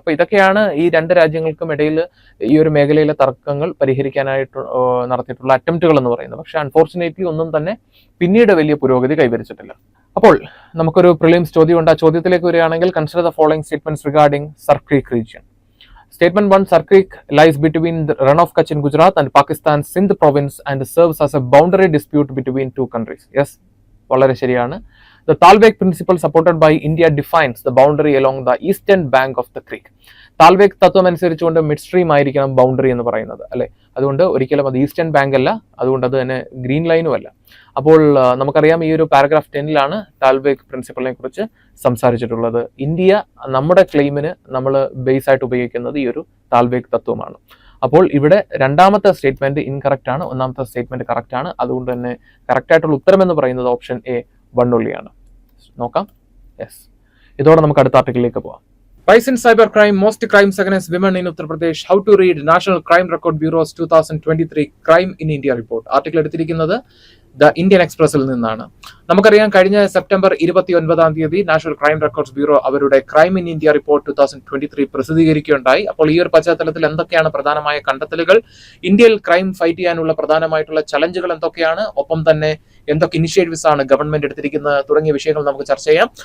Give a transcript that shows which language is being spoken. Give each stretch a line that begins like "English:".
Malayalam: അപ്പോൾ ഇതൊക്കെയാണ് ഈ രണ്ട് രാജ്യങ്ങൾക്കും ഇടയിൽ ഈ ഒരു മേഖലയിലെ തർക്കങ്ങൾ പരിഹരിക്കാനായിട്ട് നടത്തിയിട്ടുള്ള അറ്റംപ്റ്റുകൾ എന്ന് പറയുന്നത്. പക്ഷെ അൺഫോർച്ചുനേറ്റ്ലി ഒന്നും തന്നെ പിന്നീട് വലിയ പുരോഗതി കൈവരിച്ചിട്ടില്ല. അപ്പോൾ നമുക്കൊരു പ്രിലിംസ് ചോദ്യമുണ്ട്. ആ ചോദ്യത്തിലേക്ക് വരികയാണെങ്കിൽ
English: Consider the following statements regarding സർക്രീക് region. Statement 1, Sarkrik lies between the Run of Kutch in Gujarat and Pakistan's Sindh province and serves as a boundary dispute between two countries.
Malayalam: Yes, വളരെ ശരിയാണ്.
English: The Talweg principle supported by India defines the boundary along the eastern bank of the creek.
Malayalam: താൽവേക് തത്വം അനുസരിച്ചുകൊണ്ട് mid stream ആയിരിക്കണം boundary എന്ന് പറയുന്നത്, അല്ലെ? അതുകൊണ്ട് ഒരിക്കലും അത് ഈസ്റ്റേൺ ബാങ്ക് അല്ല, അതുകൊണ്ട് അത് തന്നെ ഗ്രീൻ ലൈനും അല്ല. അപ്പോൾ നമുക്കറിയാം ഈ ഒരു പാരഗ്രാഫ് 10 താൽവേക് പ്രിൻസിപ്പളിനെ കുറിച്ച് സംസാരിച്ചിട്ടുള്ളത്. ഇന്ത്യ നമ്മുടെ ക്ലെയിമിന് നമ്മൾ ബേസ് ആയിട്ട് ഉപയോഗിക്കുന്നത് ഈ ഒരു താൽവേക് തത്വമാണ്. അപ്പോൾ ഇവിടെ രണ്ടാമത്തെ സ്റ്റേറ്റ്മെന്റ് ഇൻകറക്റ്റ് ആണ്, ഒന്നാമത്തെ സ്റ്റേറ്റ്മെന്റ് കറക്റ്റ് ആണ്. അതുകൊണ്ട് തന്നെ കറക്റ്റ് ആയിട്ടുള്ള ഉത്തരം എന്ന് പറയുന്നത് ഓപ്ഷൻ എ 1 only. നോക്കാം. യെസ്, ഇതോടെ നമുക്ക് അടുത്ത ആർട്ടിക്കിളിലേക്ക് പോവാം.
English: Rise in cybercrime, most crimes against women in Uttar Pradesh. How to read National Crime Record Bureau's 2023 Crime in India report.
Malayalam: Article എടുത്തിരിക്കുന്നത് ദ ഇന്ത്യൻ എക്സ്പ്രസിൽ നിന്നാണ്. നമുക്കറിയാം കഴിഞ്ഞ September 29 national crime records bureau അവരുടെ ക്രൈം ഇൻ ഇന്ത്യ റിപ്പോർട്ട് 2023 പ്രസിദ്ധീകരിക്കുകയുണ്ടായി. അപ്പോൾ ഈ ഒരു പശ്ചാത്തലത്തിൽ എന്തൊക്കെയാണ് പ്രധാനമായ കണ്ടെത്തലുകൾ, ഇന്ത്യയിൽ ക്രൈം ഫൈറ്റ് ചെയ്യാനുള്ള പ്രധാനമായിട്ടുള്ള ചലഞ്ചുകൾ എന്തൊക്കെയാണ്, ഒപ്പം തന്നെ എന്തൊക്കെ ഇനിഷ്യേറ്റീവ്സ് ആണ് ഗവൺമെന്റ് എടുത്തിരിക്കുന്നത് തുടങ്ങിയ വിഷയങ്ങൾ നമുക്ക് ചർച്ച ചെയ്യാം.